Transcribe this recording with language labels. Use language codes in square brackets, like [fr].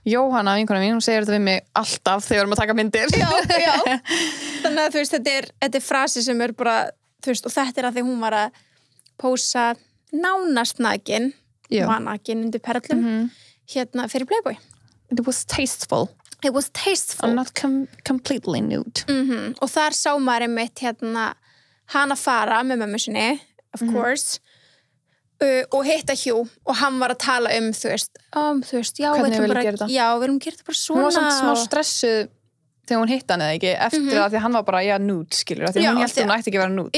[is] Jóhanna, vinkona mín, hún segir þetta við mig alltaf þegar við erum að taka myndir. Já. Þannig að þú veist, þetta er frasi sem er bara, þú veist, og þetta er að því hún var að pósa nánast nakin, var nakin undir perlum, fyrir Playboy. [en] It was tasteful. It was tasteful. And not completely nude. [is] Og þar sá maður einmitt hana fara með mömmu sinni, [en] of course, [is] og hitta Hugh og hann var að tala þú veist, já, hvernig við gera þetta? Já, við erum gera þetta bara svona. Hún var samt smá stressuð þegar hún hitt hann eða ekki, eftir að því hann var bara, já, nude, skilur, því hún hélt hún ætti ekki að vera nude.